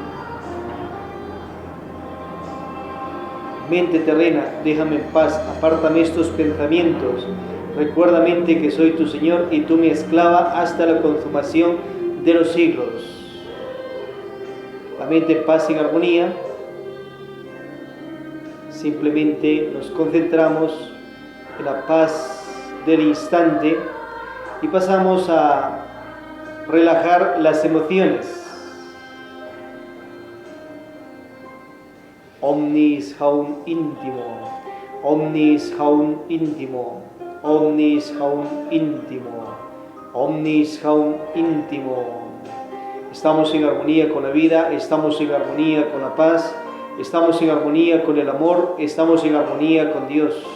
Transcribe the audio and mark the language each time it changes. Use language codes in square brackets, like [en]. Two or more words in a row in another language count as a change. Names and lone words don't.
[es] Mente terrena, déjame en paz, apártame estos pensamientos. Recuerda, mente, que soy tu Señor y tú mi esclava hasta la consumación de los siglos. La mente en paz y en armonía. Simplemente nos concentramos en la paz del instante y pasamos a relajar las emociones. Omnis haum íntimo, omnis haum íntimo, omnis haum íntimo, omnis haum íntimo. Estamos en armonía con la vida, estamos en armonía con la paz, estamos en armonía con el amor, estamos en armonía con Dios.